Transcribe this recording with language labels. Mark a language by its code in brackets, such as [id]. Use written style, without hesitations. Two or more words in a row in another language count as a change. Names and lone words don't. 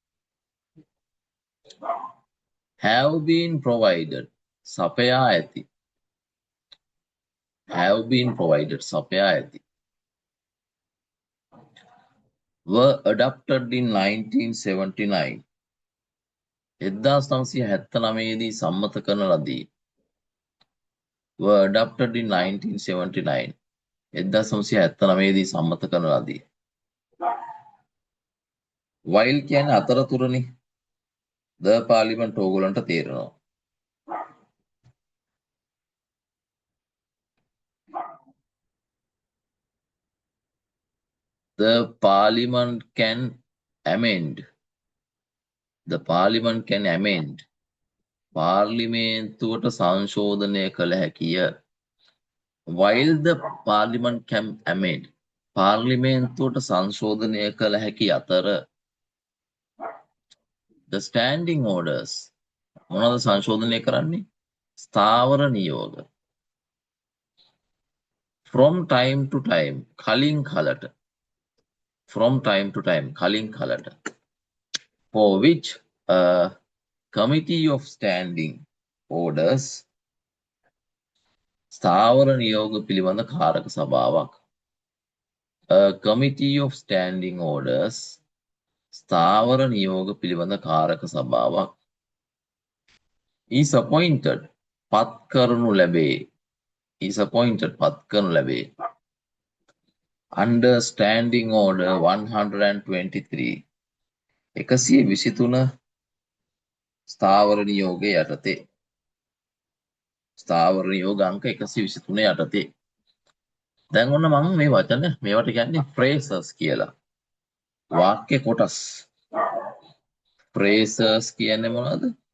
[en] have been provided [si] සපයා ඇති [en] were adopted in 1979 [si] 1979 දී සම්මත කරන ලදී [en] were adopted in 1979 [si] 1979 දී සම්මත කරන ලදී while කියන්නේ අතරතුරනේ [en] the parliament [si] ඕගොල්ලන්ට තේරෙනවා [en] the parliament can amend [si] පාර්ලිමේන්තුවට සංශෝධනය කළ හැකිය [en] while the parliament can amend [si] පාර්ලිමේන්තුවට සංශෝධනය කළ හැකි අතර [en] the standing orders [si] මොනවද සංශෝධනය කරන්නේ? ස්ථාවර නියෝග. [en] from time to time [si] කලින් කලට. [en] from time to time [si] කලින් කලට. [en] for which a committee of standing orders [si] ස්ථාවර නියෝග පිළිබඳ කාරක සභාවක්. [en] A committee of standing orders [si] ස්ථාවර නියෝග පිළිබඳ කාරක සභාවක් [en] is appointed [si] පත් කරනු ලැබේ. [en] is appointed [si] පත් කරනු ලැබේ. [en] under standing order 123 123 [si] ස්ථාවර නියෝගය යටතේ. ස්ථාවර නියෝග අංක 123 යටතේ. දැන් ඔන්න මම මේ වචන මේවට කියන්නේ phrases කියලා. වාක්‍ය කොටස්. phrases කියන්නේ මොනවද?